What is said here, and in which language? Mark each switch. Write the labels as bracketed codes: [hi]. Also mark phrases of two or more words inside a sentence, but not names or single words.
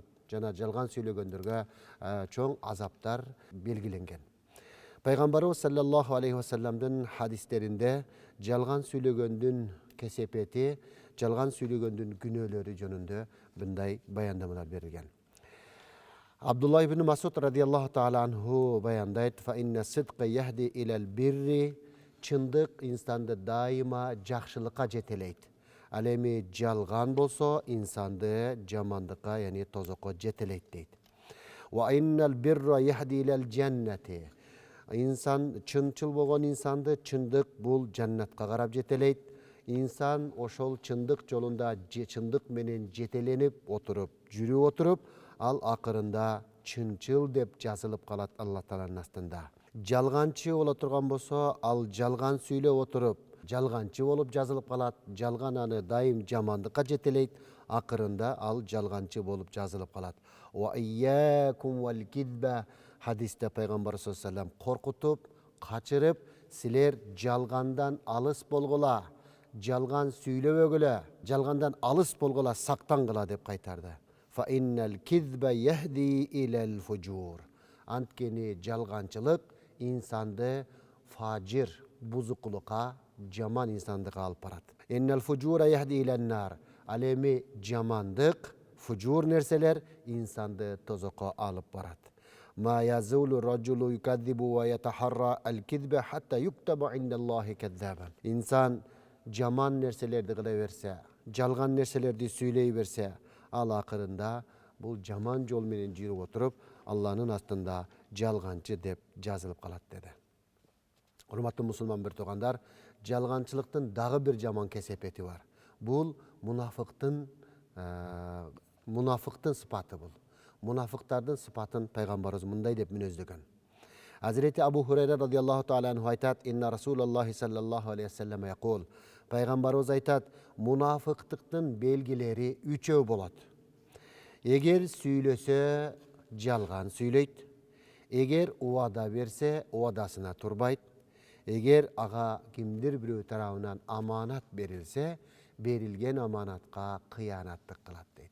[ky] Жана жалган сүйлөгөндөргө чоң азаптар белгиленген. Пайгамбарыбыз [ar] صلى الله عليه وسلم [ky] хадистеринде жалган сүйлөгөндүн кесепети, жалган сүйлөгөндүн күнөөлөрү жөнүндө мындай баяндамалар берилген. [ar] Абдулла ибн Масуд رضي الله تعالى عنه баяндайт: "فإن الصدق يهدي إلى البر", [ky] чындык инсанды дайыма жакшылыкка жетелейт. Ал эми жалган болсо инсанды жамандыкка, яни тозокко жетелейт дейт. [ar] وإن البر يهدي إلى الجنة. [ky] Инсан чынчыл болгон инсанды чындык бул жаннатка карап жетелейт. Инсан ошол чындык жолунда чындык менен жетеленип отуруп, жүрүп отуруп, ал акырында чынчыл деп жазылып калат Алла Тааланын астында. Жалганчы боло турган болсо, ал жалган сүйлөп отуруп, жалганчы болуп жазылып калат. Жалган аны дайым жамандыкка жетелейт. Акырында ал жалганчы болуп жазылып калат. [ar] وإياكم والكذب, [ky] хадисте пайгамбар [ar] صلى الله عليه وسلم [ky] коркутуп, качырып, силер жалгандан алыс болгула, жалган сүйлөбөгүлө, жалгандан алыс болгула, сактангыла деп кайтарды. [ar] فإن الكذب يهدي إلى الفجور. [ky] Анткени жалганчылык инсанды фажир, бузукулукка, жаман инсандыкка алып барат. [ar] إن الفجور يهدي إلى النار. [ky] Ал эми жамандык, фужур нерселер инсанды тозокко алып барат. [ar] ما يزال الرجل يكذب ويتحرى الكذب حتى يكتب عند الله كذابا. [ky] Инсан жаман нерселерди кыла берсе, жалган нерселерди сүйлөй берсе, ал акырында бул жаман жол менен жүрүп отуруп, Алланын астында жалганчы деп жазылып калат деди. Урматтуу мусулман бир туугандар, жалганчылыктын дагы бир жаман кесепети бар. Бул мунафыктын сыпаты бул. Мунафыктардын сыпатын пайгамбарыбыз мындай деп мүнөздөгөн. [ar] حضرة أبو هريرة رضي الله تعالى عنه aytat: "إن رسول الله صلى الله عليه وسلم يقول." [ky] Пайгамбарыбыз айтат, мунафыктыктын белгилери үчөө болот. Эгер сүйлөсө жалган сүйлөйт, эгер убада берсе убадасына турбайт, эгер ага кимдир бирөө тарабынан аманат берилсе, берилген аманатка кыянаттык кылат дейт.